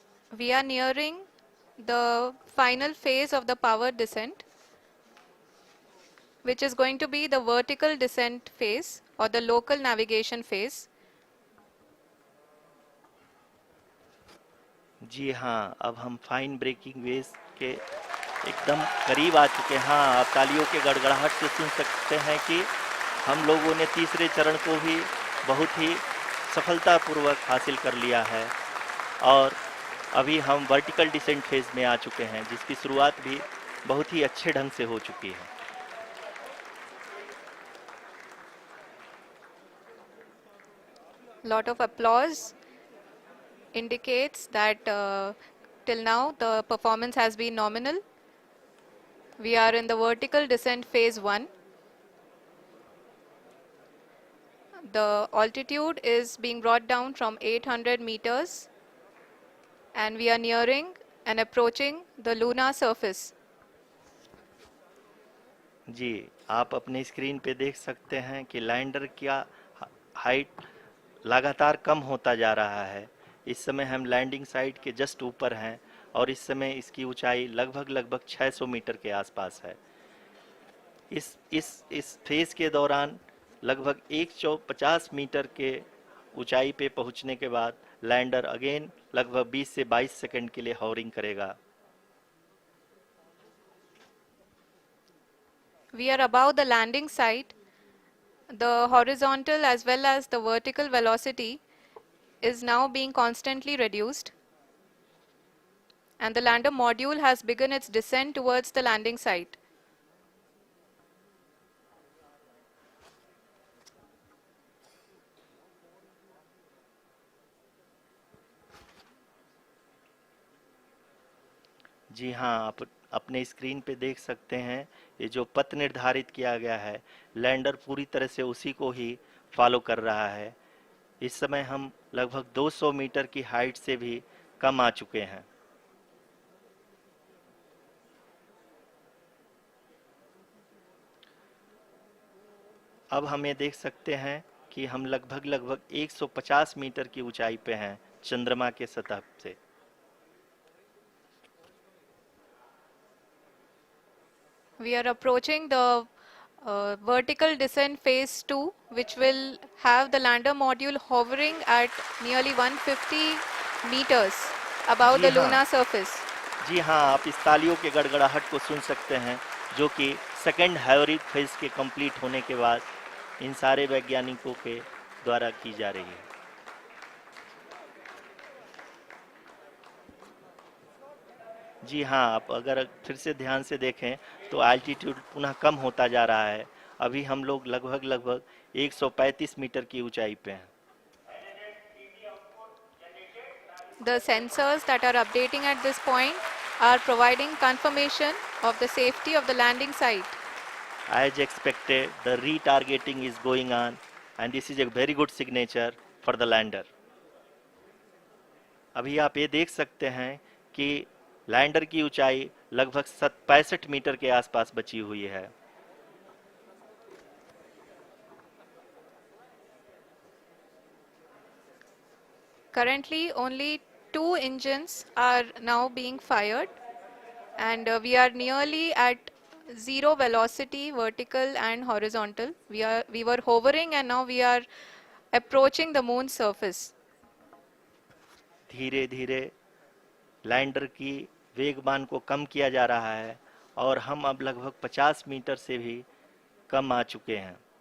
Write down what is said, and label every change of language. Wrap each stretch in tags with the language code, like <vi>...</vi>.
<en>We are nearing the final phase of the power descent, which is going to be the vertical descent phase or the local navigation phase.</en> <hi>जी हाँ, अब हम fine breaking wave के एकदम करीब आ चुके हैं। हाँ, आप तालियों के गड़गड़ाहट से सुन सकते हैं कि हम लोगों ने तीसरे चरण को भी बहुत ही सफलतापूर्वक हासिल कर लिया है और अभी हम वर्टिकल डिसेंट फेज में आ चुके हैं, जिसकी शुरुआत भी बहुत ही अच्छे ढंग से हो चुकी है।</hi> <en>Lot of applause indicates that till now the performance has been nominal. We are in the vertical descent phase 1. The altitude is being brought down from 800 meters and we are nearing and approaching the lunar surface.</en> <hi>जी, आप अपने screen पे देख सकते हैं कि lander का height लगातार कम होता जा रहा है। इस समय हम लैंडिंग साइट के जस्ट ऊपर हैं और इस समय इसकी ऊंचाई लगभग 600 मीटर के आसपास है। इस फेज के दौरान लगभग 150 मीटर के ऊंचाई पे पहुंचने के बाद लैंडर अगेन लगभग 20 से 22 सेकंड के लिए हॉवरिंग करेगा।</hi> <en>We are above the landing site. The horizontal as well as the vertical velocity is now being constantly reduced, and the lander module has begun its descent towards the landing site.</en> <hi>जी हाँ, आप अपने screen पे देख सकते हैं ये जो पथ निर्धारित किया गया है, लैंडर पूरी तरह से उसी को ही फॉलो कर रहा है। इस समय हम लगभग 200 मीटर की हाइट से भी कम आ चुके हैं। अब हम ये देख सकते हैं कि हम लगभग 150 मीटर की ऊंचाई पे हैं चंद्रमा के सतह से।</hi> <en>We are approaching the vertical descent phase 2, which will have the lander module hovering at nearly 150 meters above</en> <hi>ji</hi> <en>the</en> <hi>हाँ,</hi> <en>lunar surface.</en> <hi>जी हाँ, आप इस तालियों के गड़गड़ाहट को सुन सकते हैं जो कि सेकंड हाइवरिक फेज के कंप्लीट होने के बाद इन सारे वैज्ञानिकों के द्वारा की जा रही है। जी हाँ, आप अगर फिर से ध्यान से देखें तो एल्टीट्यूड पुनः कम होता जा रहा है। अभी हम लोग लगभग 135 मीटर की ऊंचाई पे हैं।</hi> <en>The sensors that are updating at this point are providing confirmation of the safety of the landing site. As expected, the retargeting is going on and this is a very good signature for the lander.</en> <hi>अभी आप ये देख सकते हैं कि lander की ऊंचाई लगभग 65 मीटर के आसपास बची हुई है।</hi> <en>Currently, only 2 engines are now being fired, and we are nearly at zero velocity, vertical and horizontal. We were hovering, and now we are approaching the moon's surface.</en> <hi>धीरे धीरे लैंडर की वेगमान को कम किया जा रहा है और हम अब लगभग 50 मीटर से भी कम आ चुके हैं।</hi>